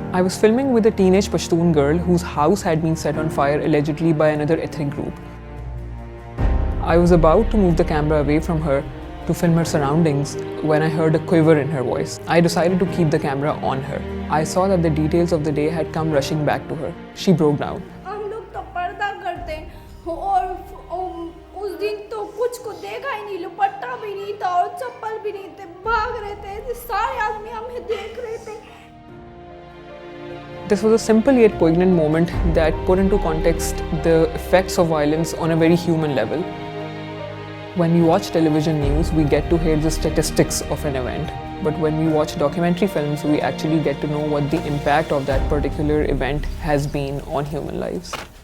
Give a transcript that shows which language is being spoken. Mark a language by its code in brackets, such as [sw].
[en] I was filming with a teenage Pashtun girl whose house had been set on fire allegedly by another ethnic group. I was about to move the camera away from her to film her surroundings when I heard a quiver in her voice. I decided to keep the camera on her. I saw that the details of the day had come rushing back to her. She broke down. [hi] हम लोग तो पर्दा करते हैं और उस दिन तो कुछ को देखा ही नहीं, दुपट्टा भी नहीं था और चप्पल भी नहीं थे, भाग रहे थे, सारे आदमी हमें देख रहे थे. [en] This was a simple yet poignant moment that put into context the effects of violence on a very human level. When we watch television news, we get to hear the statistics of an event. But when we watch documentary films, we actually get to know what the impact of that particular event has been on human lives.